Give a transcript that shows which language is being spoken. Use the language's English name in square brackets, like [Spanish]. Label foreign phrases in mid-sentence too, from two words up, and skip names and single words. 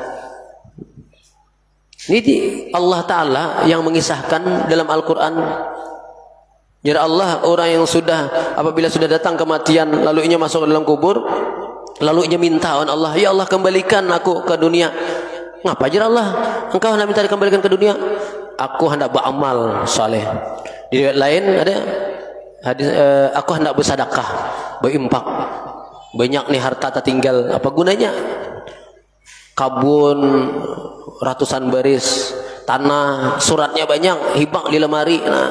[Indonesian] Ini Allah Ta'ala yang mengisahkan dalam Al-Quran. [Arabic] Ya Allah, [Indonesian] orang yang apabila sudah datang kematian, lalu ia masuk ke dalam kubur, lalu ia minta kepada Allah, [Arabic] ya Allah [Indonesian] kembalikan aku ke dunia. Ngapa [Arabic] ya Allah? [Indonesian] Engkau hendak minta dikembalikan ke dunia? Aku hendak beramal saleh. Di riwayat lain ada hadis, aku hendak bersedekah, berinfak. Banyak nih harta tertinggal, apa gunanya? Kabun ratusan baris, tanah, suratnya banyak, hibak di lemari.